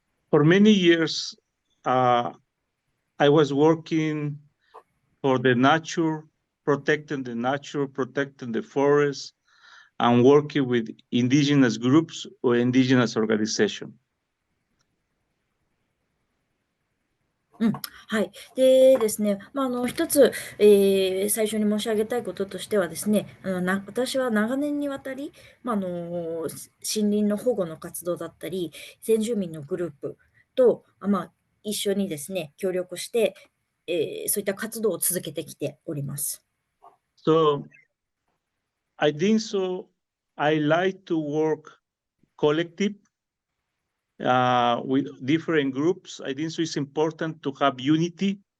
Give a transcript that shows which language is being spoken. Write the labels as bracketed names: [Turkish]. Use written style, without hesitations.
[English] For many years, I was working for the nature, protecting the nature, protecting the forest, and working with indigenous groups or indigenous organizations. [Japanese] はい。でですね、一つ、最初に申し上げたいこととしてはですね、私は長年にわたり、森林の保護の活動だったり、先住民のグループと、一緒にですね、協力して、そういった活動を続けてきております。 [English] So, I think so. I like to work collective with different groups. I think so it's important to have unity.